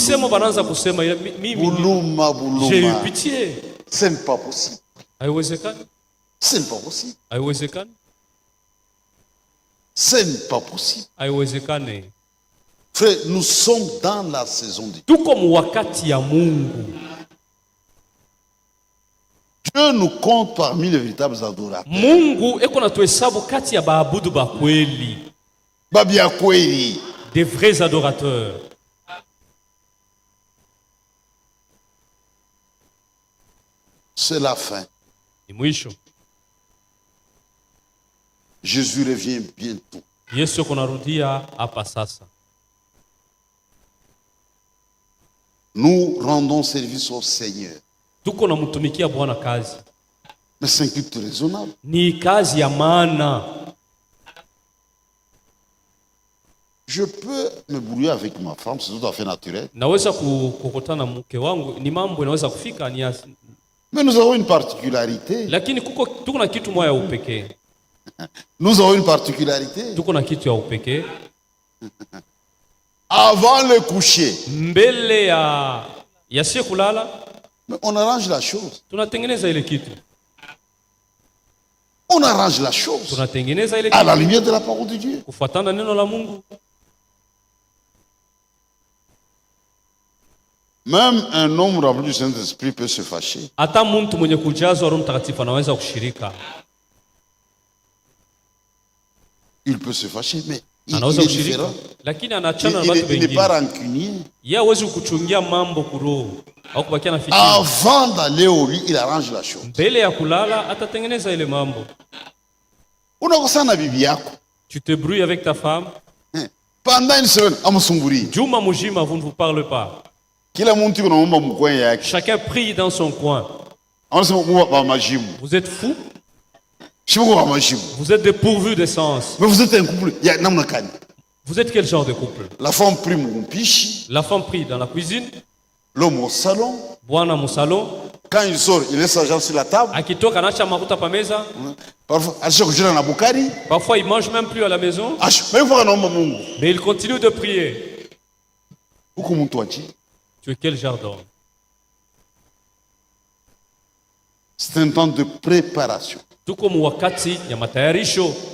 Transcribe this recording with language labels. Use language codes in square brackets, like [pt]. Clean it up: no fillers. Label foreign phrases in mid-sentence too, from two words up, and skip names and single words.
[fr] j'ai eu pitié. Ce n'est pas possible. [sw] Haiwezekani. [fr] Ce n'est pas possible. [sw] Haiwezekani. [fr] Ce n'est pas possible. [sw] Haiwezekani. [fr] Frère, nous sommes dans la saison de Dieu. [sw] Tuko wakati ya Mungu. [fr] Dieu nous compte parmi les véritables adorateurs. [sw] Mungu eko na tuhesabu kati ya baabudu ba kweli. Babia kweli. [fr] Des vrais adorateurs. C'est la fin. [sw] Ni mwisho. [fr] Jésus revient bientôt. [sw] Yesu kunarudia hapa sasa. [fr] Nous rendons service au Seigneur. [sw] Tuko na mtumikia Bwana kazi. [fr] Mais c'est un culte raisonnable. [sw] Ni kazi ya maana. [fr] Je peux me brouiller avec ma femme, c'est tout à fait naturel. [sw] Naweza kukutana mke wangu, ni mambo inaweza kufika ni [fr] mais nous avons une particularité. [sw] Lakini tuko na kitu moja ya upekee. [fr] Nous avons une particularité. [sw] Tuko na kitu ya upekee. [fr] Avant le coucher. [sw] Mbele ya siku kulala. [fr] Mais on arrange la chose. [sw] Tunatengeneza ile kitu. [fr] On arrange la chose. [sw] Tunatengeneza ile kitu. [fr] À la lumière de la parole de Dieu. [sw] Kufuatana neno la Mungu. [fr] Même un homme rempli du Saint-Esprit peut se fâcher. [sw] Hata mtu mwenye kujazwa Roho Mtakatifu anaweza kushirika. [fr] Il peut se fâcher, mais il est différent. [sw] Lakini anachana na watu wengine. [fr] Il n'est pas rancunier. [sw] Yeye hawezi kuchungia mambo kuroho au kubakia na fitina. [fr] Avant d'aller au lit, il arrange la chose. [sw] Mbele ya kulala atatengeneza ile mambo. Unakosana bibi yako. [fr] Tu te brouilles avec ta femme. Pendant une semaine, amsumburi. [sw] Juma mujima, [fr] vous ne vous parlez pas. Chacun prie dans son coin. Vous êtes fous. Vous êtes dépourvus de sens. Mais vous êtes un couple. Vous êtes quel genre de couple? La femme prie mon piche. La femme prie dans la cuisine. L'homme au salon. Bwana au salon. Quand il sort, il laisse l'argent sur la table. [sw] Akitoka anacha makuta pa meza. [fr] Parfois il mange même plus à la maison. Mais il continue de prier. Tu es quel genre d'homme? C'est un temps de préparation. [sw] Tuko wakati ya matayarisho.